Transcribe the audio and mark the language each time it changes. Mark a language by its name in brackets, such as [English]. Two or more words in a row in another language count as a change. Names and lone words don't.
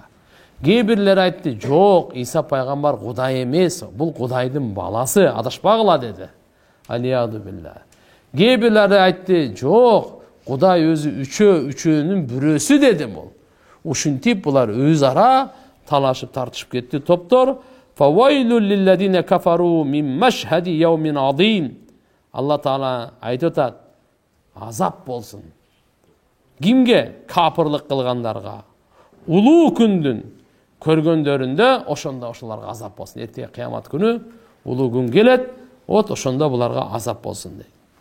[Kyrgyz] Кээ бирлер айтты, жок, Иса пайгамбар Кудай эмес, бул Кудайдын баласы, адашпагыла деди. [Arabic] العياذ بالله. [Kyrgyz] Кээ бирлер айтты, жок, Кудай өзү үчөөнүн бирөөсү деди бул. Ушинтип булар өз ара талашып тартышып кетти топтор. [Arabic] فويل للذين كفروا من مشهد يوم عظيم. [Kyrgyz] Алла Таала айтып атат, азап болсун. Кимге? Капырлык кылгандарга. Улуу күндүн көргөндөрүндө ошондо ошолорго азап болсун. Эртең кыямат күнү улуу күн келет, вот ошондо буларга азап болсун дейт.